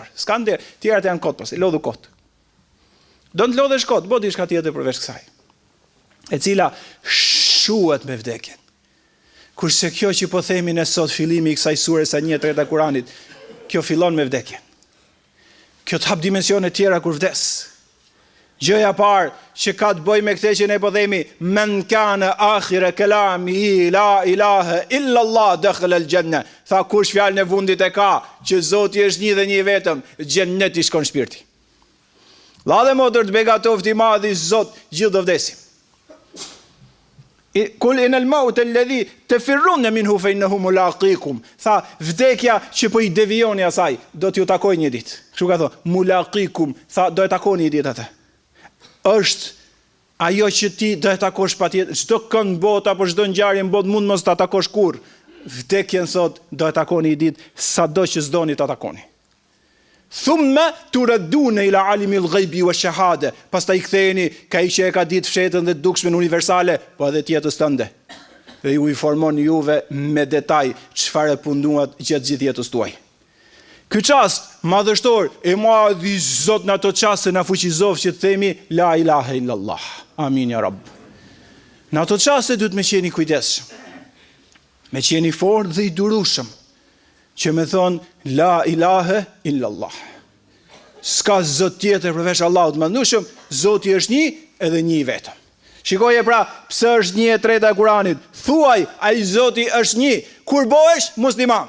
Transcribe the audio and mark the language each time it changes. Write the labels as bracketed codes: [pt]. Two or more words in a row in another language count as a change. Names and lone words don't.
[sq] S'ka nder, tjerat janë kot pas, i lodhu kot. Do të lodhesh kot, bëj diçka tjetër përveç kësaj, e cila shuhet me vdekjen. Kurse kjo që po themi ne sot, fillimi i kësaj sure sa 1/3 e Kuranit, kjo fillon me vdekjen. Kjo të hap dimensione tjera kur vdes. Gjëja parë që ka të bëjë me këtë që ne po themi, [ar] من كان آخر كلامه لا إله إلا الله دخل الجنة. [sq] Tha kush fjalën e fundit e ka, që Zoti është një dhe një i vetëm, xhennet i shkon shpirti. La dhe motër të begatoft i madhi Zot, gjithë do vdesim. [ar] قل إن الموت الذي تفرون منه فإنه ملاقيكم. [sq] Tha vdekja që po i devijoni asaj, do t'ju takoj një ditë. Kështu ka thonë, mulaqikum, tha do e takoni një ditë atë. Është ajo që ti do e takosh patjetër, çdo kënd botë apo çdo ngjarje në botë mund mos ta takosh kurrë. Vdekjen thot do e takoni një ditë, sado që s'doni ta takoni. [ar] ثم تردون إلى عالم الغيب والشهادة. [sq] Pastaj ktheheni ka ai që e ka ditë fshetën dhe dukshmen universale, po edhe tjetës tënde. Dhe ju informon juve me detaj çfarë punduat gjatë gjithë jetës tuaj. Ky çast madhështor e madhi Zot në ato çaste na fuqizov që të themi [ar] لا إله إلا الله. آمين يا رب. [sq] Në ato çaste duhet me qeni kujdesshëm. Me qeni fort dhe i durueshëm. Që me thonë, [ar] لا إله إلا الله. [sq] S'ka Zot tjetër përveç Allahut mëndueshëm, Zoti është një edhe një i vetëm. Shikoje pra, pse është 1/3 e Kuranit. Thuaj, ai Zoti është një, kur bëhesh musliman.